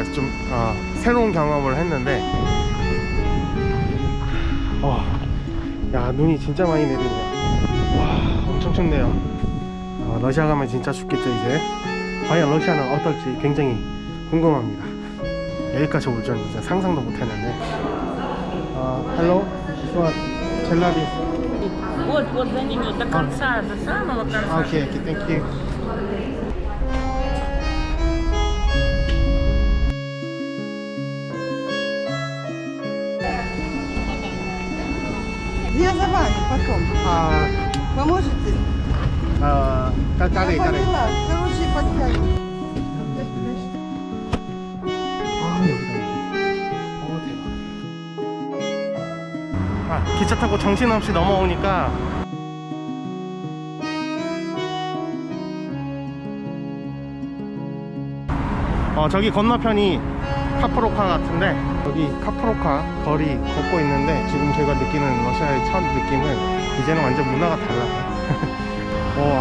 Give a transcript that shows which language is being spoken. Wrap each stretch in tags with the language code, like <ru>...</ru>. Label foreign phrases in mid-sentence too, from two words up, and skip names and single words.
<ko>좀 새로운 경험을 했는데 야, 눈이 진짜 많이 내리네요. 와, 엄청 춥네요. 러시아 가면 진짜 춥겠죠. 이제 과연 러시아는 어떨지 굉장히 궁금합니다. 여기까지 올 줄은 진짜 상상도 못했는데.</ko> <en>Hello, 첼라비스크.</en> <ru>Вот за ними до конца, до самого конца.</ru> <en>Okay, thank you.</en> <ru>Я за вами потом. Поможете?</ru> <ko>까리.</ko> <ru>Я поняла. Короче, подтягивай.</ru> <ko>대박. 기차 타고 정신없이 넘어오니까 저기 건너편이 카프로카 같은데, 여기 카프로카 거리 걷고 있는데 지금 제가 느끼는 러시아의 첫 느낌은 이제는 완전 문화가 달라요.</ko>